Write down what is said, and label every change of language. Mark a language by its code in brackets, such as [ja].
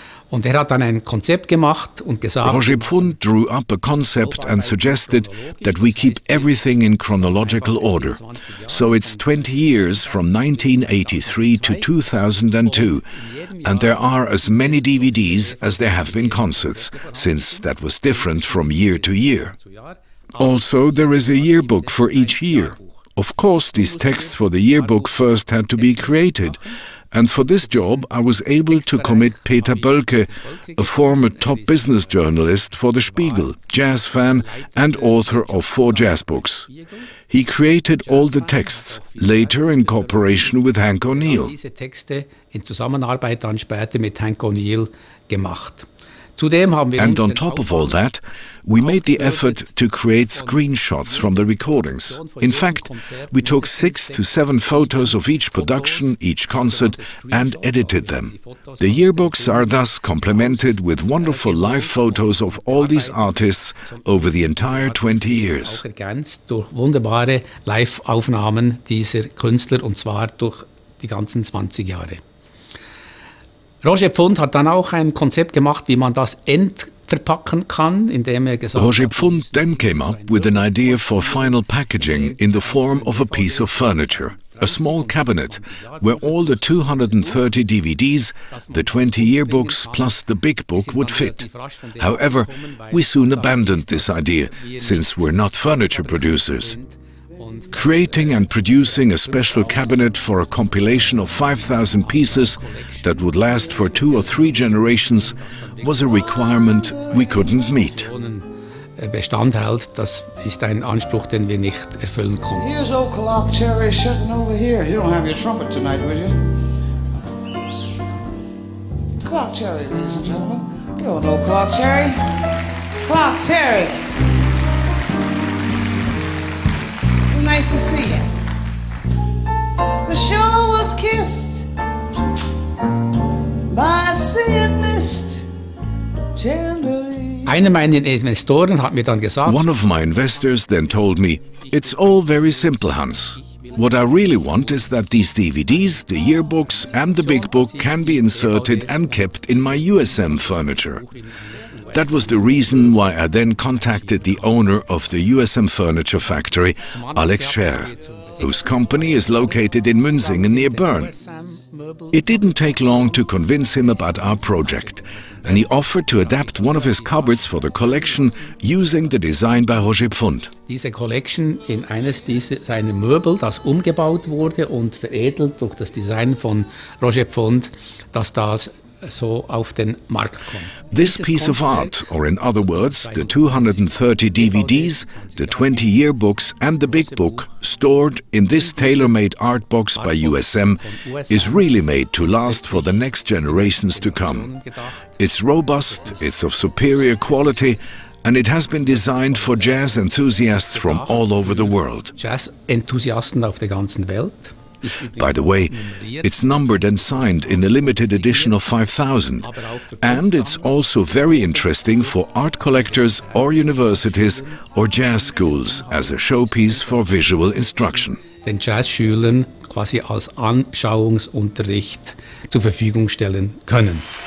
[de] Und hat dann ein Konzept gemacht und gesagt, [en] Roger Pfund drew up a concept and suggested that we keep everything in chronological order. So it's 20 years from 1983 to 2002, and there are as many DVDs as there have been concerts, since that was different from year to year. Also, there is a yearbook for each year. Of course, these texts for the yearbook first had to be created. And for this job, I was able to commit Peter Bölke, a former top business journalist for The Spiegel, jazz fan and author of 4 jazz books. He created all the texts, later in cooperation with Hank O'Neill. [de] Diese Texte in Zusammenarbeit dann später mit Hank O'Neill gemacht. [en] And on top of all that, we made the effort to create screenshots from the recordings. In fact, we took 6 to 7 photos of each production, each concert, and edited them. The yearbooks are thus complemented with wonderful live photos of all these artists over the entire 20 years. [de] Ergänzt durch wunderbare Live-Aufnahmen dieser Künstler, und zwar durch die ganzen 20 Jahre. Roger Pfund hat dann auch ein Konzept gemacht, wie man das verpacken kann, indem gesagt hat, [en] Roger Pfund then came up with an idea for final packaging in the form of a piece of furniture, a small cabinet where all the 230 DVDs, the 20 yearbooks plus the big book would fit. However, we soon abandoned this idea, since we're not furniture producers. Creating and producing a special cabinet for a compilation of 5,000 pieces that would last for 2 or 3 generations was a requirement we couldn't meet. [de] Bestand hält, das ist ein Anspruch, den wir nicht erfüllen konnten. [en] Here's old Clock Cherry sitting over here. You don't have your trumpet tonight, will you? Clock Cherry, ladies and gentlemen. You all know Clock Cherry. Clock Cherry. Nice to see you. The shore was kissed by a sea of mist tenderly. [de] Einer meiner Investoren hat mir dann gesagt, [en] one of my investors then told me, it's all very simple, Hans. What I really want is that these DVDs, the yearbooks and the big book can be inserted and kept in my USM furniture. That was the reason why I then contacted the owner of the USM furniture factory, Alex Scher, whose company is located in Münsingen near Bern. It didn't take long to convince him about our project, and he offered to adapt one of his cupboards for the collection using the design by Roger Pfund. [de] Diese Collection in eines seiner Möbel, das umgebaut wurde und veredelt durch das Design von Roger Pfund, dass das so auf den Markt kommt. [en] This piece of art, or in other words, the 230 DVDs, the 20 yearbooks and the big book, stored in this tailor-made art box by USM, is really made to last for the next generations to come. It's robust, it's of superior quality, and it has been designed for jazz enthusiasts from all over the world. [de] Jazz-Enthusiasten auf der ganzen Welt. [en] By the way, it's numbered and signed in a limited edition of 5,000, and it's also very interesting for art collectors or universities or jazz schools as a showpiece for visual instruction. [de] Den Jazzschülern quasi als Anschauungsunterricht zur Verfügung stellen können.